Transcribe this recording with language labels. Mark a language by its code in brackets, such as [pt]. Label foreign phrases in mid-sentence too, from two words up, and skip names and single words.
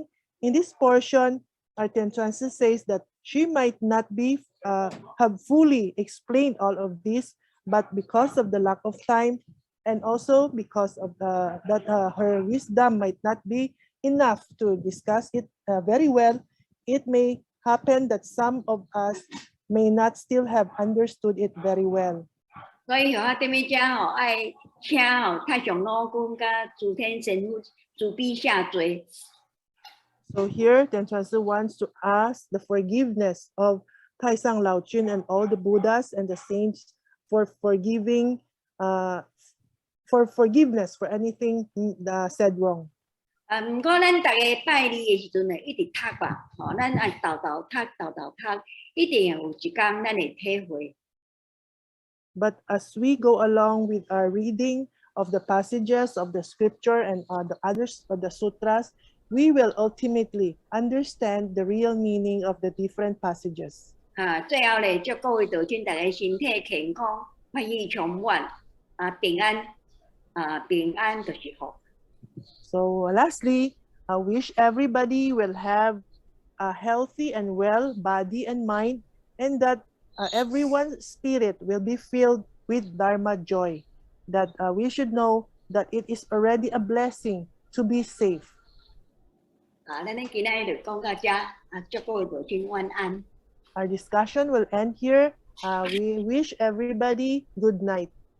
[en] In this portion, our Tranquility says that she might not be have fully explained all of this, but because of the lack of time, and also because of her wisdom might not be enough to discuss it very well, it may happen that some of us may not still have understood it very well. [nan] 所以吼，踮咧遮吼，爱请吼太上老君甲诸天神父慈悲下罪。 [en] So here, Tranquility wants to ask the forgiveness of Taisang Laochun and all the Buddhas and the saints for forgiving, for forgiveness for anything said wrong. [nan] 啊，毋过咱逐个拜礼的时阵呢，一直读吧，吼，咱爱豆豆读，一定有一天咱会体会。 [en] But as we go along with our reading of the passages of the scripture and the others of the sutras, we will ultimately understand the real meaning of the different passages. [nan] 啊，最后咧，祝各位道亲大家身体健康，欢喜充满，啊，平安，平安就是福。 [en] So lastly, I wish everybody will have a healthy and well body and mind, and that everyone's spirit will be filled with Dharma joy, that we should know that it is already a blessing to be safe. [nan] 啊，咱今仔日就讲到这，啊，祝各位道亲晚安。 [en] Our discussion will end here. We wish everybody good night.